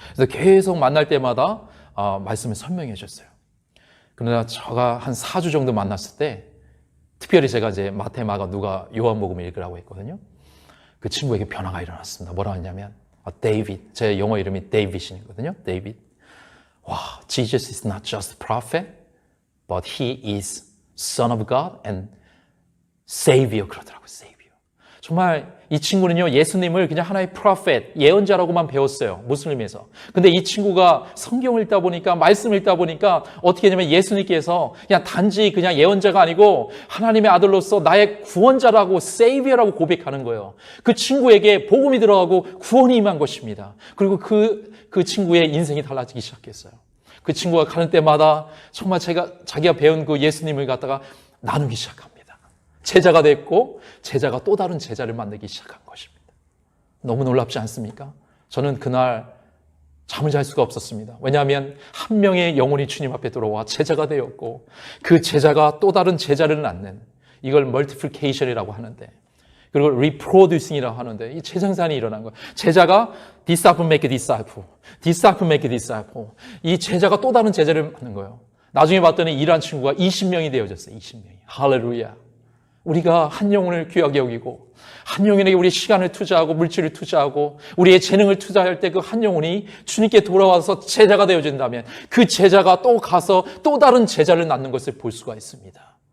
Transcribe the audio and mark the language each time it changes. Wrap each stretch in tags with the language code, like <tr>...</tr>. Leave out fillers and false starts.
<ko>그래서 계속 만날 때마다 말씀을 설명해 줬어요. 그러나 제가 한 4주 정도 만났을 때 특별히 제가 이제 마태, 마가, 누가, 요한복음을 읽으라고 했거든요. 그 친구에게 변화가 일어났습니다. 뭐라고 했냐면 데이빗, 제 영어 이름이 데이빗이거든요. 데이빗.</ko> <en>와, Jesus is not just a prophet, but he is Son of God and Savior.</en> <ko>그러더라고요. Savior. 정말 이 친구는요, 예수님을 그냥 하나의 프로페트, 예언자라고만 배웠어요. 무슬림에서. 근데 이 친구가 성경을 읽다 보니까, 말씀을 읽다 보니까 어떻게 되냐면 예수님께서 그냥 단지 그냥 예언자가 아니고 하나님의 아들로서 나의 구원자라고, 세이비어라고 고백하는 거예요. 그 친구에게 복음이 들어가고 구원이 임한 것입니다. 그리고 그 친구의 인생이 달라지기 시작했어요. 그 친구가 가는 때마다 정말 자기가 배운 그 예수님을 갖다가 나누기 시작합니다. 제자가 됐고, 제자가 또 다른 제자를 만들기 시작한 것입니다. 너무 놀랍지 않습니까? 저는 그날 잠을 잘 수가 없었습니다. 왜냐하면 한 명의 영혼이 주님 앞에 들어와 제자가 되었고, 그 제자가 또 다른 제자를 낳는, 이걸 멀티플리케이션이라고 하는데, 그리고 reproducing이라고 하는데, 이 재생산이 일어난 거예요.</ko> <en>제자가 disciple make disciple, disciple make disciple.</en> <ko>이 제자가 또 다른 제자를 낳는 거예요. 나중에 봤더니 이란 친구가 20명이 되어졌어요. 20명이. 할렐루야. 우리가 한 영혼을 귀하게 여기고, 한 영혼에게 우리의 시간을 투자하고 물질을 투자하고 우리의 재능을 투자할 때 그 한 영혼이 주님께 돌아와서 제자가 되어진다면, 그 제자가 또 가서 또 다른 제자를 낳는 것을 볼 수가 있습니다.</ko>